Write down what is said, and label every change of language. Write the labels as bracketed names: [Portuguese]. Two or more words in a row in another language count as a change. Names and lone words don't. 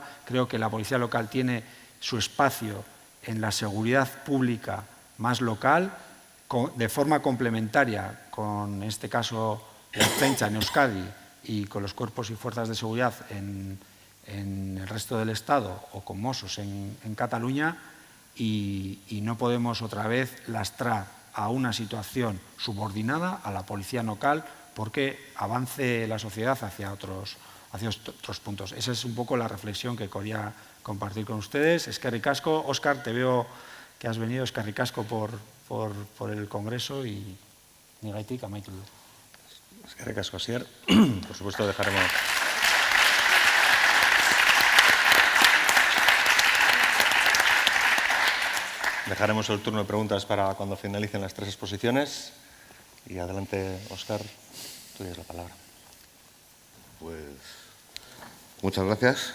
[Spanish] Creo que la policía local tiene su espacio en la seguridad pública más local, de forma complementaria con, en este caso, la Ertzaintza en Euskadi y con los cuerpos y fuerzas de seguridad en el resto del Estado o con Mossos en Cataluña y no podemos otra vez lastrar a una situación subordinada a la policía local porque avance la sociedad hacia otros puntos. Esa es un poco la reflexión que quería compartir con ustedes. [Basque] Eskerrik asko. [Spanish] Óscar, te veo que has venido. [Basque] Eskerrik asko [Spanish] por el Congreso y [Basque] nigaitik amaitu du. Eskerrik asko, Asier. [Spanish] Por supuesto, dejaremos el turno de preguntas para cuando finalicen las tres exposiciones. Y adelante, Óscar, tú tienes la palabra. Pues muchas gracias.